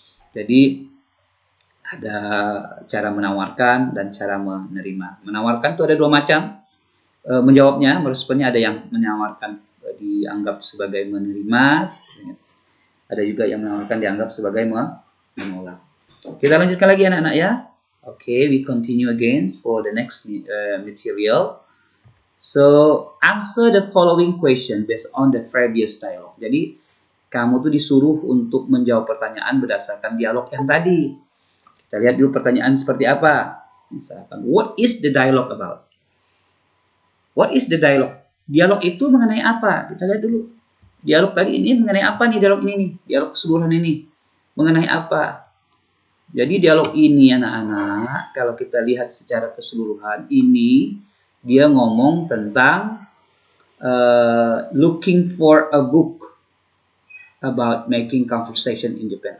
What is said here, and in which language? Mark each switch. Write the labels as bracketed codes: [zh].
[id] Jadi ada cara menawarkan dan cara menerima. Menawarkan itu ada dua macam. Menjawabnya, meresponnya, ada yang menawarkan dianggap sebagai menerima, ada juga yang menawarkan dianggap sebagai menolak. Kita lanjutkan lagi anak-anak ya. [en] Okay, we continue again for the next material. So, answer the following question based on the previous dialogue. [id] Jadi, kamu tuh disuruh untuk menjawab pertanyaan berdasarkan dialog yang tadi. Kita lihat dulu pertanyaan seperti apa. Misalkan, [en] what is the dialogue about? What is the dialogue? [id] Dialog itu mengenai apa? Kita lihat dulu. Dialog tadi ini mengenai apa nih, dialog ini nih? Dialog keseluruhan ini mengenai apa? Jadi dialog ini anak-anak, kalau kita lihat secara keseluruhan, ini dia ngomong tentang [en] looking for a book about making conversation in Japan.